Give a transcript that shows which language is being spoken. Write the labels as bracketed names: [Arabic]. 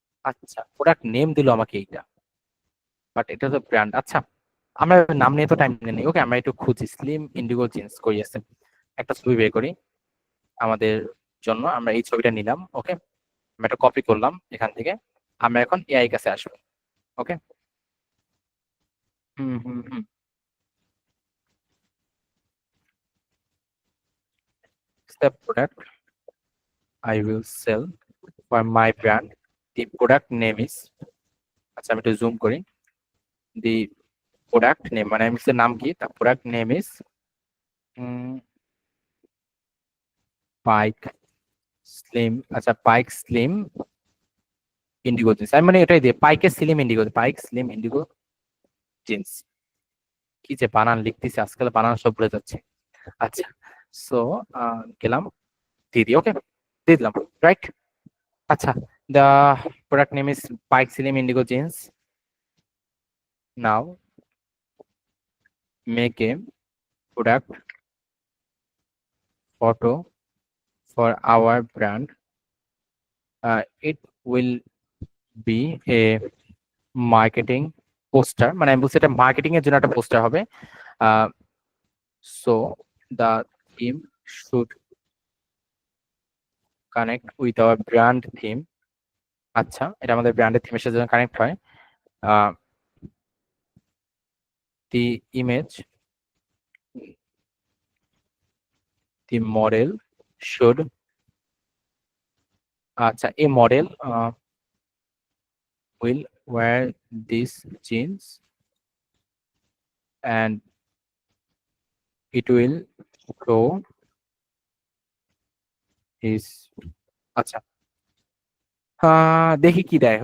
[Bangla] আচ্ছা, product name দিল আমাকে এইটা, বাট এটা তো ব্র্যান্ড। আচ্ছা, আমরা নাম নিয়ে তো টাইম নেই। ওকে, আমরা একটু খুঁজি স্লিম ইন্ডিগো জিন্স কই আছে, একটা ছবি বের করি আমাদের জন্য। আমরা এই ছবিটা নিলাম, ওকে, আমরা একটা কপি করলাম এখান থেকে। আমরা এখন এআই কাছে আসবো। [English] okay, hmm hmm hmm, the product I will sell for my brand, the product name is, [Bangla] আচ্ছা আমি একটু জুম করি, [English] the product name [Bangla] মানে আমি নাম কি, [English] the product name is Pike Slim. [Bangla] আচ্ছা, পাইক স্লিম ইন্ডিগো জিন্স, আমি মানে এটাই দিয়ে পাইকের স্লিম ইন্ডিগো, পাইক স্লিম ইন্ডিগো জিন্স। কি যে বানান লিখতেছি আজকাল, বানান সব ভুলে যাচ্ছে। আচ্ছা, সো গেলাম, দিয়ে দিই। ওকে, দিয়ে দিলাম, রাইট। [English] আচ্ছা, the product name is Pike Slim Indigo jeans. Now make a product photo for our brand. It will be a marketing poster, [Bangla] মানে আমি বলছি এটা মার্কেটিং এর জন্য একটা পোস্টার হবে। [English] So the theme should connect with our brand theme. [Bangla] আচ্ছা, এটা আমাদের ব্র্যান্ডের থিমের সাথে কানেক্ট হয়। [English] The image, the model should, আচ্ছা, a model will wear these jeans and it will show his, আচ্ছা, [Bangla] দেখি কি দেয়।